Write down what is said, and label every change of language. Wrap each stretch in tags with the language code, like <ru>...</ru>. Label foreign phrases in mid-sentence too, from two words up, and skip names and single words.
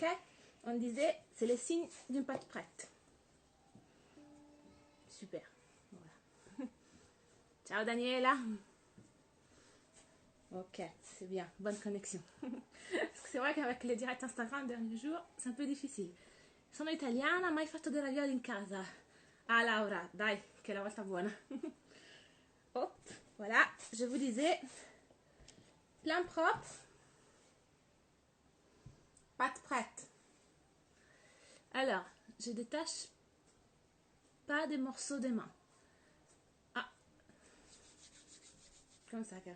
<fr>On disait, c'est le signe d'une pâte prête. Super. Voilà. Ciao Daniela. Ok, c'est bien. Bonne connexion. Parce que c'est vrai qu'avec les directs Instagram dernier jour, c'est un peu difficile.</fr> <it>Sono italiana, mai fatto dei ravioli in casa. Ah Laura, dai, che la volta buona.</it> <fr>Hop, voilà, je vous disais, plein propre, pâte prête. Alors, je détache pas des morceaux des mains. Ah, comme ça, Karine.</fr>